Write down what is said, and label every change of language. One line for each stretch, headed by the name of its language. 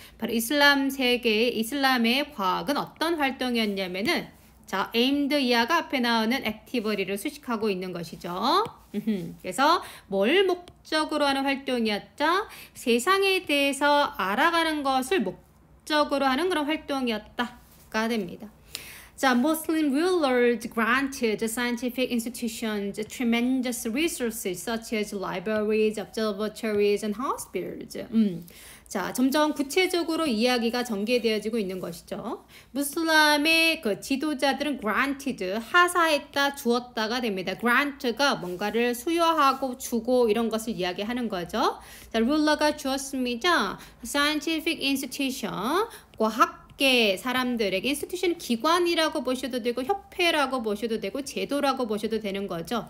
Korean: 바로 이슬람 세계의 이슬람의 과학은 어떤 활동이었냐면은 자, aimed 이하가 앞에 나오는 activity를 수식하고 있는 것이죠. 그래서 뭘 목적으로 하는 활동이었죠? 세상에 대해서 알아가는 것을 목적으로 하는 그런 활동이었다가 됩니다.
English: 자, Muslim rulers granted scientific institutions tremendous resources such as libraries, observatories, and hospitals.
Korean: 자, 점점 구체적으로 이야기가 전개되어지고 있는 것이죠. 무슬람의 그 지도자들은 granted, 하사했다, 주었다가 됩니다. grant가 뭔가를 수여하고 주고 이런 것을 이야기하는 거죠. 자, ruler가 주었습니다. scientific institution, 과학계 사람들에게 institution 기관이라고 보셔도 되고 협회라고 보셔도 되고 제도라고 보셔도 되는 거죠.